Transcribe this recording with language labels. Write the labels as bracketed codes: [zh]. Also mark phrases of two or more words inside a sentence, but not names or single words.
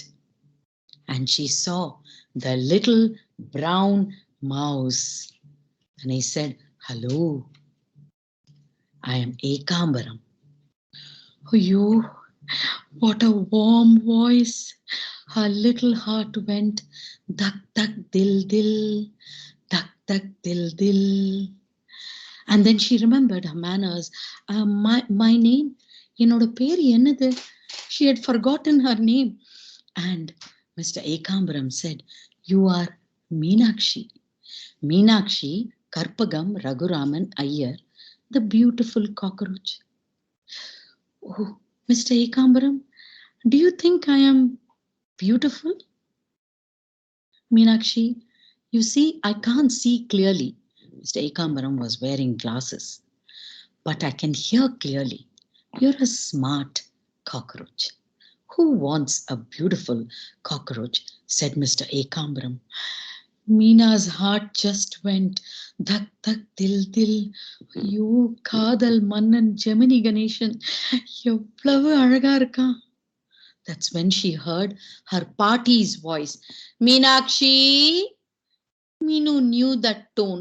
[en] And she saw the little brown mouse. And he said, Hello, I am Ekambaram. Oh, you, what a warm voice. Her little heart went, dak dak dil dil, dak dak dil dil. And then she remembered her manners. My name, [ta] என்னோட பேர் என்னது? [en] She had forgotten her name. And Mr. Ekambaram said, You are Meenakshi. Meenakshi Karpagam Raghuraman Iyer, the beautiful cockroach. Oh, Mr. Ekambaram, do you think I am beautiful? Meenakshi, you see, I can't see clearly. Mr. Ekambaram was wearing glasses. But I can hear clearly. You're a smart cockroach. Who wants a beautiful cockroach? Said Mr. Ekambaram. Meena's heart just went dak dak dil dil. You Kadal Mannan Gemini Ganeshan. [ta] எவ்வளவு அழகா இருக்கான். [en] That's when she heard her Party's voice. Meenakshi. Meenu knew that tone.